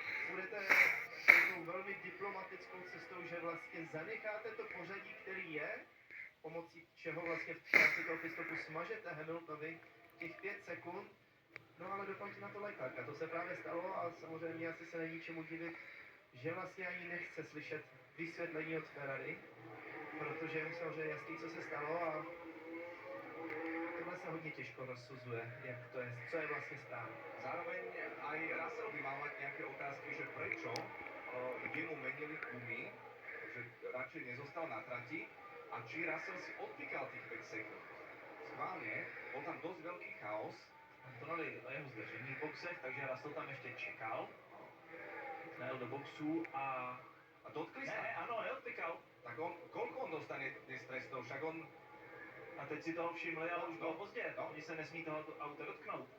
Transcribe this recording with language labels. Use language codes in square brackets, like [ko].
[cs] budete takovou velmi diplomatickou cestou, že vlastně zanecháte to pořadí, který je, pomocí čeho vlastně v rámci toho pitstopu smažete Hamiltonovi těch 5 sekund, no ale dokončí na to Leclerca. To se právě stalo a samozřejmě asi se není čemu divit, že vlastně ani nechce slyšet vysvětlení od Ferrari, protože je samozřejmě jasný, co se stalo a tohle se hodně těžko rozsuzuje, jak to je, co je vlastně správně. [sk] Zároveň aj Russell by mal mať nejaké otázky, že prečo jemu menili gumy, že radšej nezostal na trati a či Russell si odpíkal tých 5 sekúnd. Schválne, bol tam dosť veľký chaos. [cs] Antonelli jeho zdržení v boxech, takže Russell tam ještě čekal. [sk] Najel do boxu a... A dotkli sa. [cs] Ne, ano, neodpykal. [sk] Tak koľko on dostane dnes trestov? Však on... [cs] A teď si toho všimli, ale už bylo pozdě. No. Oni se nesmí toho auta dotknout.